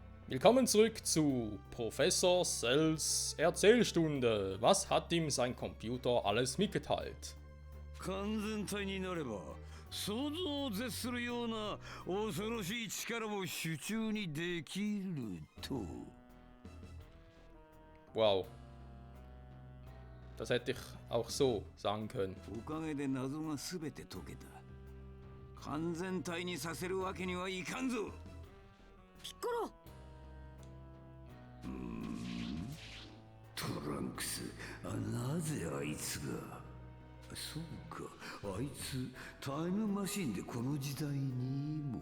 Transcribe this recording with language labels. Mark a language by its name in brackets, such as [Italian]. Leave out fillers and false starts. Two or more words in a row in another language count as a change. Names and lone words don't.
[German] Willkommen zurück zu Professor Cells Erzählstunde. Was hat ihm sein Computer alles mitgeteilt? [Japanese] 完全体になれば想像を絶するような恐ろしい力を手中にできると。 [German] Wow. Das hätte ich auch so sagen können. [Japanese] おかげで謎が全て解けた。完全体にさせるわけにはいかんぞ。ピッコロ。トランクス、なぜあいつが。そうか、あいつタイムマシンでこの時代にも。